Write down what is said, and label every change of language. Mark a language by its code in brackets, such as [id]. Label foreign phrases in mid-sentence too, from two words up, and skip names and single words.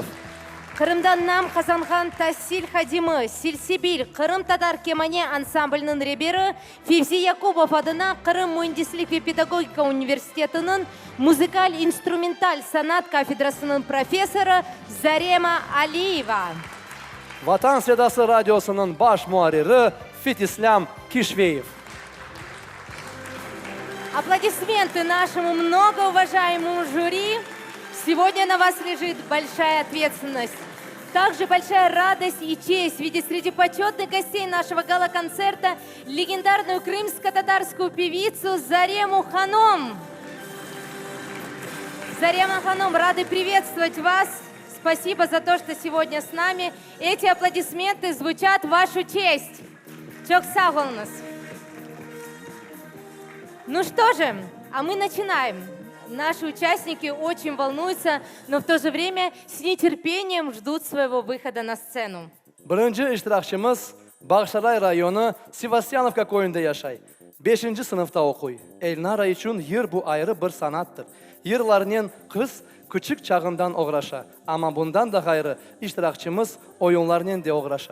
[crh] Kırım'dan nam kazangan Tahsil Hadimi, Silsibil, Kırım Tatar Kemane Ansamblının reberi Fevzi Yakupov adına Kırım Mühendislik ve Pedagogika Üniversitesi'nin Müzikal Instrumental Sanat Kafedrası'nın profesörü Zarema Aliyeva. Vatan Sedası Radyosu'nun baş muharriri Fetislam Kishveyev. [ru] Аплодисменты нашему многоуважаемому жюри. Сегодня на вас лежит большая ответственность. Также большая радость и честь видеть среди почетных гостей нашего гала-концерта легендарную крымско-татарскую певицу Зарему Ханом. Зарема Ханом, рады приветствовать вас. Спасибо за то, что сегодня с нами. Эти аплодисменты звучат в вашу честь. [crh] Çok sağ olunuz. [ru] Ну что же, а мы начинаем. Наши участники очень волнуются, но в то же время с нетерпением ждут своего выхода на сцену. [crh] Birinci iştirakçımız Bağışsaray rayonu Sivasyanovka köyünde yaşay. 5. sınıfta okuy. Elnara için yır bu ayrı bir sanattır. Yırlarının kız küçük çağından uğraşa. Ama bundan da gayrı iştirakçımız oyunlarının da uğraşa.